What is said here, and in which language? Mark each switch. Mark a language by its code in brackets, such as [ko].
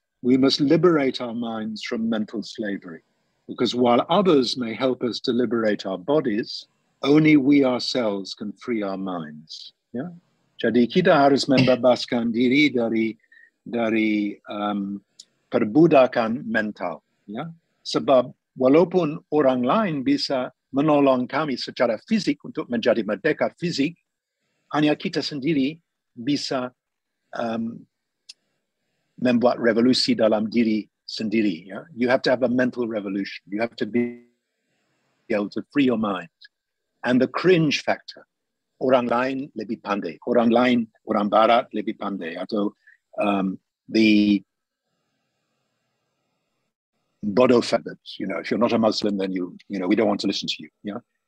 [en] We must liberate our minds from mental slavery, because while others may help us to liberate our bodies, only we ourselves can free our minds. [id] Ya, jadi kita harus membebaskan diri dari perbudakan mental. Ya, sebab walaupun orang lain bisa menolong kami secara fisik untuk menjadi merdeka fisik, hanya kita sendiri bisa membuat revolusi dalam diri sendiri. [en] Ya, you have to have a mental revolution. You have to be able to free your mind. And the cringe factor, [id] orang lain lebih pandai, orang barat lebih pandai, atau [en] the bodoh factor, you know, if you're not a Muslim, then you know, we don't want to listen to you. Yeah.